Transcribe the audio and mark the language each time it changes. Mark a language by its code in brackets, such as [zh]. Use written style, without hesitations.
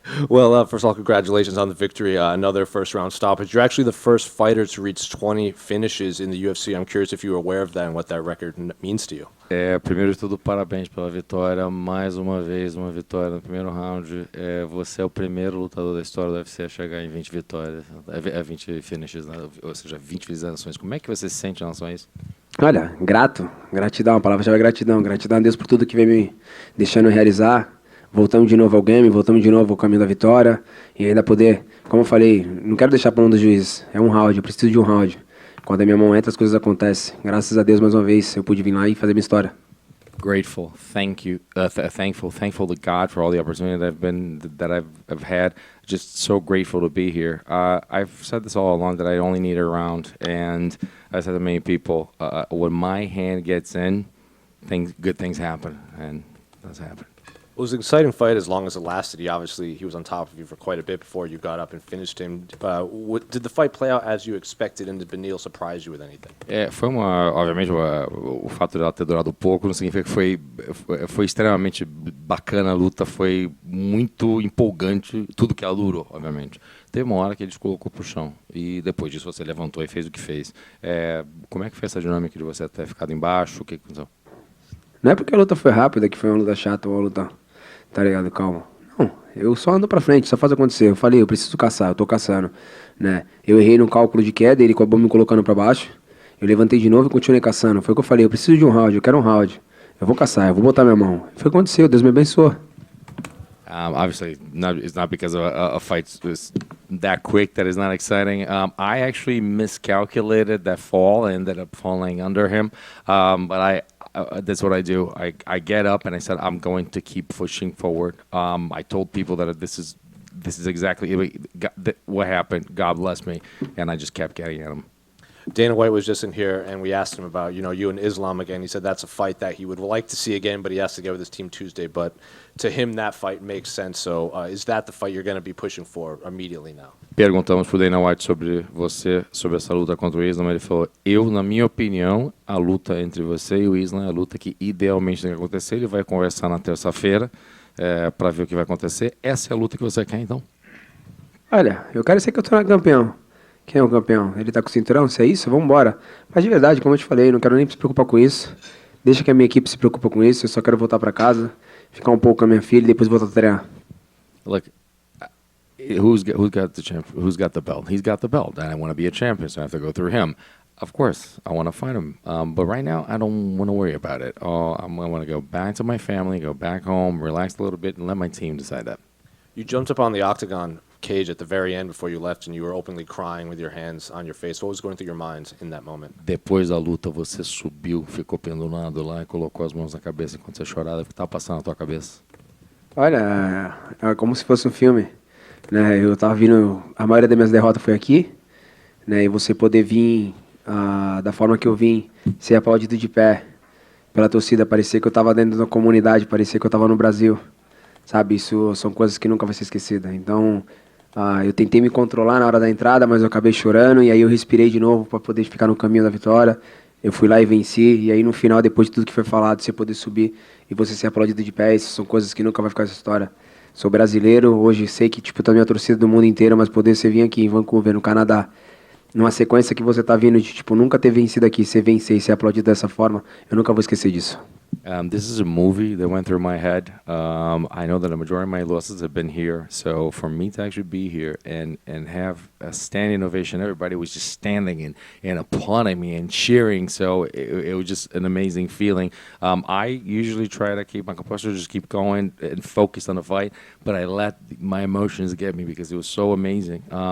[en] Well, first of all, congratulations on the victory. Another first-round stoppage. You're actually the first fighter to reach 20 finishes in the UFC. I'm curious if you were aware of that and what that record means to you. [pt] Primeiro de tudo, parabéns pela vitória. Mais uma vez, uma vitória no primeiro round. Você é o primeiro lutador da história do UFC a chegar em 20 vitórias, 20 finishes, né? Ou seja, 20 finalizações. Como é que você se sente em relação a isso? Olha, gratidão, a palavra-chave é gratidão. Gratidão a Deus por tudo que vem me deixando realizar. Voltamos de novo ao game, voltamos de novo ao caminho da vitória. E ainda poder, como eu falei, não quero deixar para mão do juiz. É um round, eu preciso de um round. Quando a minha mão entra, as coisas acontecem. Graças a Deus, mais uma vez, eu pude vir lá e fazer minha história. [en] Grateful, thank you, thankful to God for all the opportunity that I've had. Just so grateful to be here. I've said this all along that I only need a round, and I said to many people, when my hand gets in, good things happen, and that's happened. It was an exciting fight as long as it lasted. He was on top of you for quite a bit before you got up and finished him. Did the fight play out as you expected, and did Beneil surprise you with anything? [pt] Obviamente, o fato de ela ter durado pouco não significa que foi extremamente bacana a luta, foi muito empolgante, tudo que ela durou, obviamente. Teve uma hora que ele te colocou pro chão e depois disso você levantou e fez o que fez. Como é que foi essa dinâmica de você ter ficado embaixo? O que aconteceu? Não é porque a luta foi rápida que foi uma luta chata ou uma luta... Tá ligado? Calma. Não, eu só ando pra frente, só faz acontecer. Eu falei, eu preciso caçar, eu tô caçando, né? Eu errei no cálculo de queda, ele acabou me colocando pra baixo. Eu levantei de novo e continuei caçando. Foi o que eu falei, eu preciso de um round, eu quero um round. Eu vou caçar, eu vou botar minha mão. Foi o que aconteceu, Deus me abençoou. [en] Obviously, it's not because a fight was that quick that is not exciting. I actually miscalculated that fall. I ended up falling under him. But that's what I do. I get up and I said, I'm going to keep pushing forward. I told people that this is exactly what happened. God bless me. And I just kept getting at him. Dana White was just in here, and we asked him about, you and Islam again. He said that's a fight that he would like to see again, but he has to get with his team Tuesday. But to him, that fight makes sense. So is that the fight you're going to be pushing for immediately now? [pt] Perguntamos pro Dana White sobre essa luta contra o Islam. Ele falou, na minha opinião, a luta entre você e o Islam é a luta que idealmente tem que acontecer. Ele vai conversar na terça-feira para ver o que vai acontecer. Essa é a luta que você quer, então? Olha, eu quero ser campeão. Quem é o campeão? Ele tá com o cinturão? Se é isso, vamos embora. Mas de verdade, como eu te falei, não quero nem se preocupar com isso. Deixa que a minha equipe se preocupe com isso. Eu só quero voltar para casa, ficar um pouco com a minha filha e depois voltar a treinar. [en] Look, who's got the belt? He's got the belt, and I want to be a champion, so I have to go through him. Of course, I want to fight him, but right now I don't want to worry about it. I want to go back to my family, go back home, relax a little bit, and let my team decide that. You jumped up on the octagon cage at the very end before you left, and you were openly crying with your hands on your face. What was going through your mind in that moment? [pt] Depois da luta, você subiu, ficou pendurado lá e colocou as mãos na cabeça enquanto você chorava. O que estava passando na tua cabeça? Olha, é como se fosse um filme, né? Eu tava vindo, a maioria das minhas derrotas foi aqui, né? E você poder vir da forma que eu vim, ser aplaudido de pé pela torcida, parecer que eu tava dentro da comunidade, parecer que eu tava no Brasil, sabe? Isso são coisas que nunca vai ser esquecida. Então, eu tentei me controlar na hora da entrada, mas eu acabei chorando e aí eu respirei de novo para poder ficar no caminho da vitória. Eu fui lá e venci, e aí no final, depois de tudo que foi falado, você poder subir e você ser aplaudido de pé, isso são coisas que nunca vai ficar essa história. Sou brasileiro, hoje sei que tá minha torcida do mundo inteiro, mas poder você vir aqui em Vancouver, no Canadá, numa sequência que você tá vindo de nunca ter vencido aqui, você vencer e ser aplaudido dessa forma, eu nunca vou esquecer disso. [en] This is a movie that went through my head. I know that a majority of my losses have been here, so for me to actually be here and have a standing ovation, everybody was just standing and applauding me and cheering, so it was just an amazing feeling. I usually try to keep my composure, just keep going and focus on the fight, but I let my emotions get me because it was so amazing.